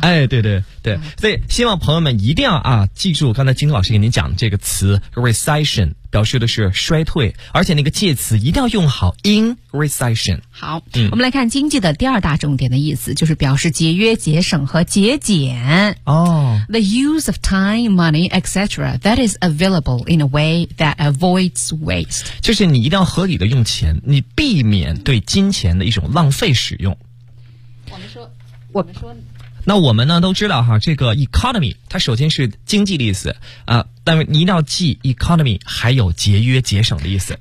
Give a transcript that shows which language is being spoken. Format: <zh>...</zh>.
<zh>哎对对对所以希望朋友们一定要啊记住刚才金童老师给您讲的这个词 recession 表示的是衰退而且那个介词一定要用好 in recession 好、嗯、我们来看经济的第二大重点的意思就是表示节约节省和节俭哦</zh> <en>the use of time money etc that is available in a way that avoids waste</en> <zh>就是你一定要合理的用钱你避免对金钱的一种浪费使用我们说那我们呢都知道哈这个 economy 它首先是经济的意思啊但是你一定要记 economy 还有节约节省的意思</zh>